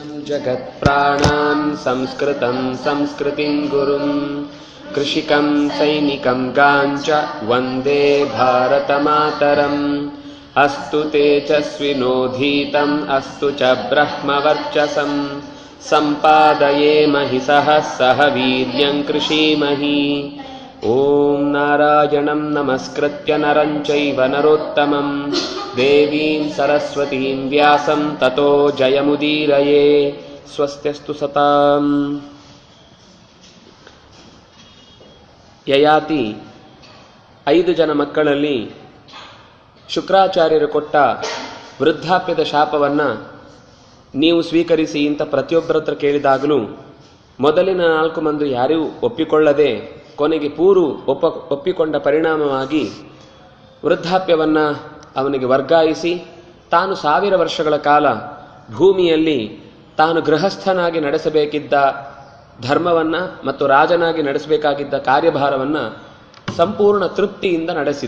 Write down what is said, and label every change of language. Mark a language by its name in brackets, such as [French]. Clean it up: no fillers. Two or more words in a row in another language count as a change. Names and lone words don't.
[Sanskrit] ಜಗತ್ಪ್ರಾಣಾನ್ ಸಂಸ್ಕೃತಂ ಸಂಸ್ಕೃತಿಂ ಗುರುಂ ಕೃಷಿಕಂ ಸೈನಿಕಂ ಗಾಂಚ ವಂದೇ ಭಾರತಮಾತರಂ. ಅಸ್ತು ತೇಜಸ್ವಿನೋಧೀತಂ ಅಸ್ತು ಚ ಬ್ರಹ್ಮವರ್ಚಸಂ ಸಂಪಾದಯೇಮಹಿ ಸಹ ವೀರ್ಯಂ ಕೃಷೀಮಹಿ. ಓಂ ನಾರಾಯಣಂ ನಮಸ್ಕೃತ್ಯ ನರಂ ಚೈವ ನರೋತ್ತಮಂ ದೇವೀಂ ಸರಸ್ವತೀಂ ವ್ಯಾಸಂ ತತೋ ಜಯಮುದೀರಯೇ. ಸ್ವಸ್ತ್ಯಸ್ತು ಸತಾಂ. [Kannada] ಯಯಾತಿ 5 ಜನ ಮಕ್ಕಳಲ್ಲಿ ಶುಕ್ರಾಚಾರ್ಯರು ಕೊಟ್ಟ ವೃದ್ಧಾಪ್ಯದ ಶಾಪವನ್ನು ನೀವು ಸ್ವೀಕರಿಸಿ ಅಂತ ಪ್ರತಿಯೊಬ್ಬರ ಹತ್ರ ಕೇಳಿದಾಗಲೂ ಮೊದಲಿನ 4 ಮಂದಿ ಯಾರೂ ಒಪ್ಪಿಕೊಳ್ಳದೆ ಕೊನೆಗೆ ಪೂರು ಒಪ್ಪಿಕೊಂಡ ಪರಿಣಾಮವಾಗಿ ವೃದ್ಧಾಪ್ಯವನ್ನು ಅವನಿಗೆ ವರ್ಗಾಯಿಸಿ ತಾನು 1000 ವರ್ಷಗಳ ಕಾಲ ಭೂಮಿಯಲ್ಲಿ ತಾನು ಗೃಹಸ್ಥನಾಗಿ ನಡೆಸಬೇಕಿದ್ದ ಧರ್ಮವನ್ನು ಮತ್ತು ರಾಜನಾಗಿ ನಡೆಸಬೇಕಾಗಿದ್ದ ಕಾರ್ಯಭಾರವನ್ನು ಸಂಪೂರ್ಣ ತೃಪ್ತಿಯಿಂದ ನಡೆಸಿದ.